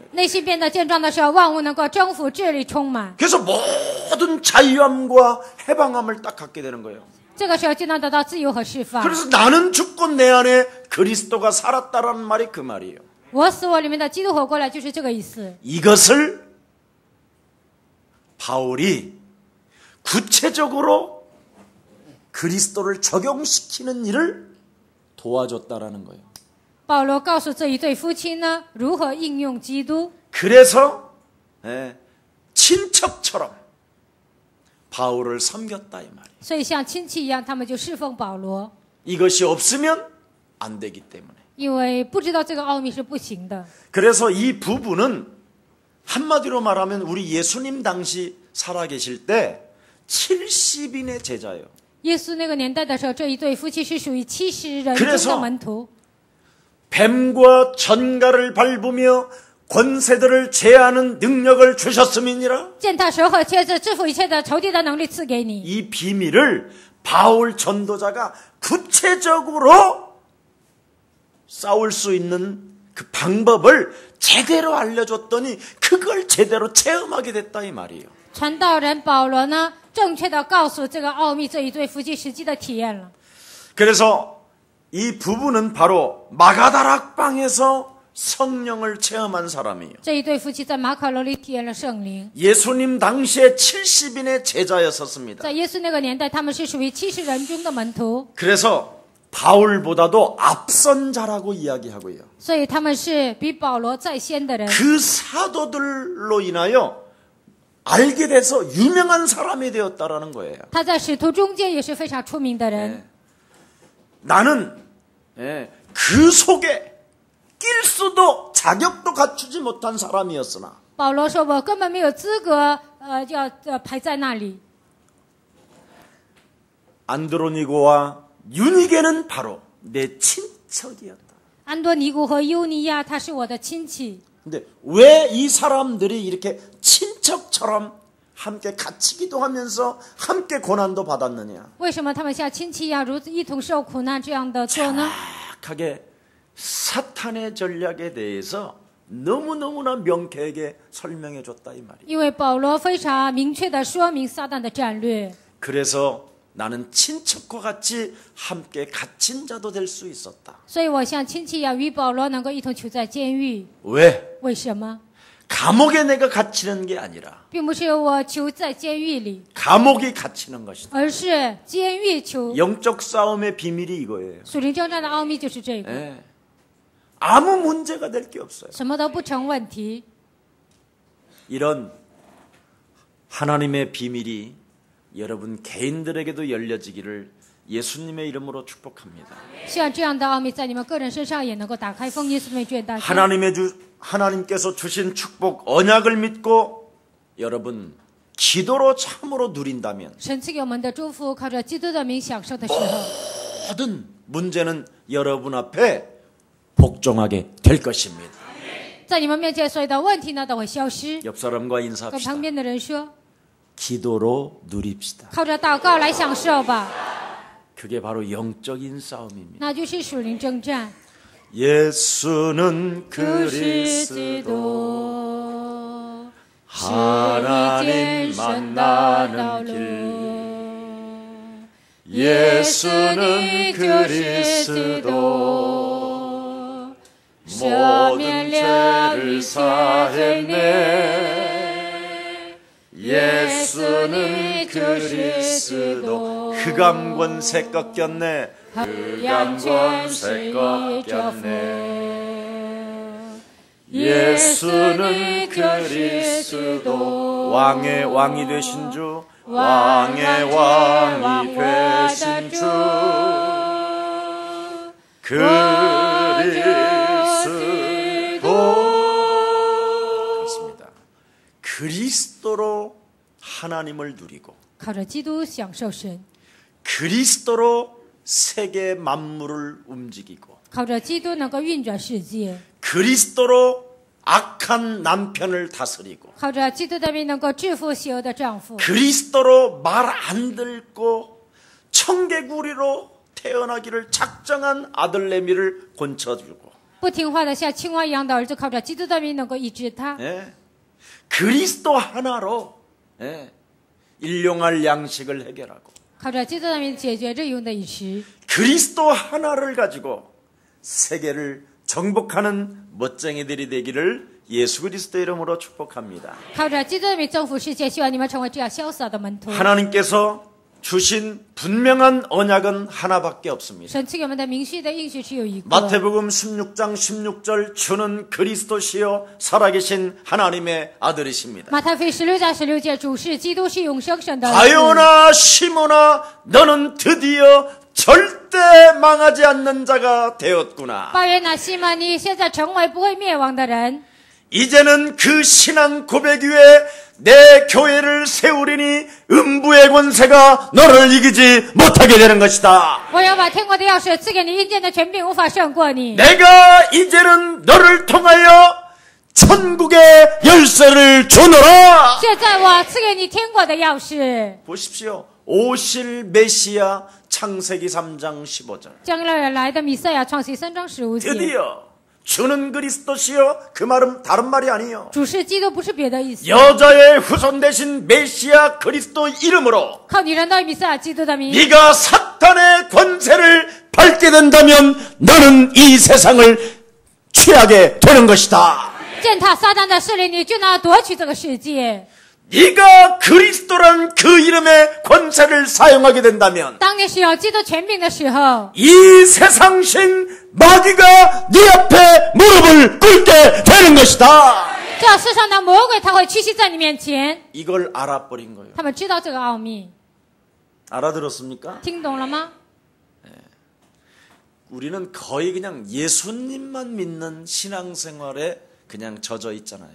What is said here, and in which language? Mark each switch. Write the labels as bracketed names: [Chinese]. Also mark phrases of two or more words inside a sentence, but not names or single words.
[Chinese] 内心变得健壮的时候，万物能够征服、治理、充满。 [Korean] 그래서 모든 자유함과 해방함을 딱 갖게 되는 거예요. [Chinese] 这个时候就能得到自由和释放。 [Korean] 그래서 나는 죽고 내 안에 그리스도가 살았다라는 말이 그 말이에요. [Chinese] 我死我里面的基督活过来，就是这个意思。 [Korean] 이것을 바울이 구체적으로 그리스도를 적용시키는 일을 도와줬다라는 거예요. [Chinese] 保罗告诉这一对夫妻呢，如何应用基督。 [Korean] 그래서 친척처럼 바울을 섬겼다 이 말이에요. [Chinese] 所以像亲戚一样，他们就侍奉保罗， [Korean] 이것이 없으면 안 되기 때문에. [Chinese] 因为不知道这个奥秘是不行的。 [Korean] 그래서 이 부부는 한마디로 말하면 우리 예수님 당시 살아계실 때 70인의 제자예요. [Chinese] 耶稣那个年代的时候，这一对夫妻是属于70人 [Korean] 그래서 [Chinese] 中的门徒。 [Korean] 뱀과 전갈을 밟으며 권세들을 제하는 능력을 주셨음이니라. [Chinese] 践踏蛇和蝎子，制服一切的仇敌的能力赐给你。 [Korean] 이 비밀을 바울 전도자가 구체적으로 싸울 수 있는 그 방법을 제대로 알려줬더니 그걸 제대로 체험하게 됐다 이 말이에요. [Chinese] 传道人保罗呢，正确的告诉这个奥秘，这一对夫妻实际的体验了。 [Korean] 그래서 이 부부는 바로 마가다락방에서 성령을 체험한 사람이에요. [Chinese] 这一对夫妻在马可楼里体验了圣灵。 [Korean] 예수님 당시에 70인의 제자였었습니다. [Chinese] 在耶稣那个年代，他们是属于70人中的门徒， [Korean] 그래서 바울보다도 앞선 자라고 이야기하고요. [Chinese] 所以他们是比保罗在先的人。 [Korean] 그 사도들로 인하여 알게 돼서 유명한 사람이 되었다라는 거예요. [Chinese] 他在使徒中间也是非常出名的人。 [Korean] 나는 그 속에 낄 수도 자격도 갖추지 못한 사람이었으나 [Chinese] 保罗说：“我根本没有资格，要排在那里。 [Korean] 안드로니고와 유니게는 바로 내 친척이었다. [Chinese] 安多尼古和优尼亚，他是我的亲戚。 [Korean] 근데 왜 이 사람들이 이렇게 친척처럼 함께 같이 기도하면서 함께 고난도 받았느냐? [Chinese] 为什么他们像亲戚一样，如此一同受苦难这样的做呢？ [Korean] 정확하게 사탄의 전략에 대해서 너무너무나 명쾌하게 설명해 줬다 이 말이에요. [Chinese] 因为保罗非常明确的说明撒旦的战略。 [Korean] 그래서 나는 친척과 같이 함께 갇힌 자도 될 수 있었다. [Chinese] 所以我像亲戚一样，与保罗能够一同囚在监狱。 [Korean] 왜? [Chinese] 为什么？ [Korean] 감옥에 내가 갇히는 게 아니라 [Chinese] 并不是我囚在监狱里， [Korean] 감옥이 갇히는 것이다. [Chinese] 而是监狱囚。 [Korean] 영적 싸움의 비밀이 이거예요. [Chinese] 属灵征战的奥秘就是这个， [Korean] 예. 아무 문제가 될 게 없어요. [Chinese] 什么都不成问题。 [Korean] 이런 하나님의 비밀이 여러분 개인들에게도 열려지기를 예수님의 이름으로 축복합니다. [Chinese] 希望这样的奥秘在你们个人身上也能够打开。奉耶稣名卷大家。 [Korean] 하나님께서 주신 축복 언약을 믿고 여러분 기도로 참으로 누린다면 [Chinese] 神赐给我们的祝福，靠着基督的名享受的时候， [Korean] 모든 문제는 여러분 앞에 복종하게 될 것입니다. [Chinese] 在你们面前所有的问题呢都会消失。 [Korean] 옆 사람과 [Chinese] 跟 [Korean] 인사합시다. [Chinese] 旁边的人说， [Korean] 기도로 누립시다. [Chinese] 靠着祷告来享受吧， [Korean] 그게 바로 영적인 싸움입니다. [Chinese] 那就是属灵征战。 [Korean] 예수는 [Chinese] 主是基 [Korean] 그리스도 [Chinese] 督，是一 [Korean] 하나님 [Chinese] 件神的道 [Korean] 만나는 [Chinese] 路。 [Korean] 길 [Chinese] 耶稣， [Korean] 예수는 [Chinese] 你就是基 [Korean] 그리스도 [Chinese] 督，赦免 [Korean] 모든 [Chinese] 了 [Korean] 죄를 [Chinese] 一切罪孽。 [Korean] 사했네 예수는 그리스도 흑암 권세 꺾였네 흑암 권세 꺾였네 예수는 그리스도 왕의 왕이 되신 주 왕의 왕이 되신 주 그리스도 그리스도로 하나님을 누리고 [Chinese] 靠着基督享受神， [Korean] 그리스도로 세계 만물을 움직이고 [Chinese] 靠着基督能够运转世界， [Korean] 그리스도로 악한 남편을 다스리고 [Chinese] 靠着基督的名能够制服邪恶的丈夫， [Korean] 그리스도로 말 안 듣고 청개구리로 태어나기를 작정한 아들 레미를 곤쳐주고 [Chinese] 不听话的像青蛙一样的儿子，靠着基督的名能够医治他。 [Korean] 예. 그리스도 하나로 예. 일용할 양식을 해결하고 [Chinese] 靠着基督的名解决日用的饮食， [Korean] 그리스도 하나를 가지고 세계를 정복하는 멋쟁이들이 되기를 예수 그리스도 이름으로 축복합니다. [Chinese] 靠着基督的名征服世界。希望你们成为这样潇洒的门徒。 [Korean] 하나님께서 주신 분명한 언약은 하나밖에 없습니다. [Chinese] 神赐给我们的明确的应许只有一个。 [Korean] 마태복음 16장 16절 주는 그리스도시요 살아계신 하나님의 아들이십니다. [Chinese] 马太福音16章16节，主是基督，是永生神的儿子。 [Korean] 바요나 시모나 너는 드디어 절대 망하지 않는 자가 되었구나. [Chinese] 巴约拿西门，你现在成为不会灭亡的人。 [Korean] 이제는 그 신앙 고백 위에 내 교회를 세우리니 음부의 권세가 너를 이기지 못하게 되는 것이다. [Chinese] 我要把天国的钥匙赐给你，阴间的权柄无法胜过你。 [Korean] 내가 이제는 너를 통하여 천국의 열쇠를 주노라. [Chinese] 现在我赐给你天国的钥匙。 [Korean] 보십시오. 오실 메시아 창세기 3장 15절. [Chinese] 将来的弥赛亚，创世3章15节。 [Korean] 드디어 주는 그리스도시여 그 말은 다른 말이 아니요. [Chinese] 主是基督，不是别的意思。 [Korean] 여자의 후손 대신 메시아 그리스도 이름으로 [Chinese] 靠女人的弥赛亚基督的名， [Korean] 네가 사탄의 권세를 밟게 된다면 너는 이 세상을 취하게 되는 것이다. [Chinese] 践踏撒旦的势力，你就能夺取这个世界。 [Korean] 네가 그리스도란 그 이름의 권세를 사용하게 된다면 [Chinese] 当你使用基督权柄的时候， [Korean] 이 세상신 마귀가 네 앞에 무릎을 꿇게 되는 것이다. [Chinese] 这世上的魔鬼他会屈膝在你面前。 [Korean] 이걸 알아버린 거예요. [Chinese] 他们知道这个奥秘， [Korean] 알아들었습니까? [Chinese] 听懂了吗？ [Korean] 우리는 거의 그냥 예수님만 믿는 신앙생활에 그냥 젖어 있잖아요.